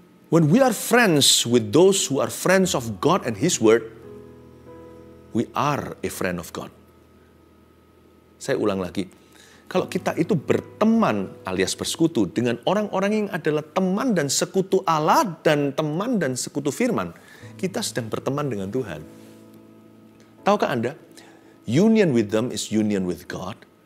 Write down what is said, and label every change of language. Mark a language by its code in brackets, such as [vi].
[en] When we are friends with those who are friends of God and His Word, we are a friend of God. [id] Saya ulang lagi. Kalau kita itu berteman alias bersekutu dengan orang-orang yang adalah teman dan sekutu Allah dan teman dan sekutu firman, kita sedang berteman dengan Tuhan. Tahukah Anda? [en] Union with them is union with God.